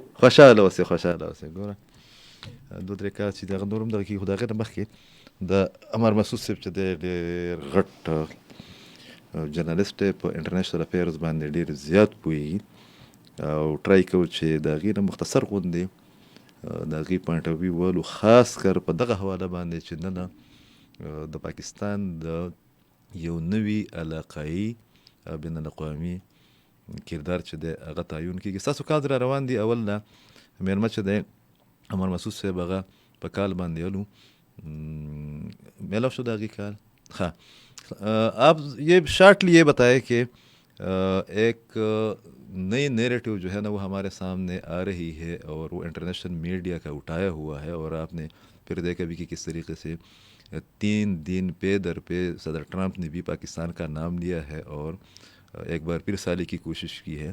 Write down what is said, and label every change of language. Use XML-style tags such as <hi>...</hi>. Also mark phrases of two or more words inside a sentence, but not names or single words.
<ps>خوشحاله اوسې ګوره 2-3 کال چې دغه نور هم دغه کېږي خو د هغې نه مخکې د عمر مسعود صاحب چې دی ډېر غټ جرنالسټ په</ps> <en>international affairs</en> <ps>باندې ډېر زیات پوهېږي او ټرای کوو چې د هغې نه مختصر غوندې د هغې</ps> <en>point of view</en> <ps>ولو خاص کر په دغه حواله باندې چې نه د پاکستان د یو نوي علاقایي بین الاقوامي کردار چې دی هغه تعین کېږي. ستاسو کال را روان دي اول نه مېلمه چې دی عمر مسعود صاحب هغه په کال باندې ولو میلاو شو د هغې کال.</ps> <ur>हाँ آپ یہ شارٹلی یہ بتائیں کہ ایک نئی نیریٹو جو ہے نا وہ ہمارے سامنے آ رہی ہے اور وہ</ur> <en>international media</en> <ur>کا اٹھایا ہوا ہے اور آپ نے پھر دیکھا بھی کہ کس طریقے سے 3 دن پہ در پہ صدر ٹرمپ نے بھی پاکستان کا نام لیا ہے اور ایک بار پھر سالی کی کوشش کی ہے.</ur>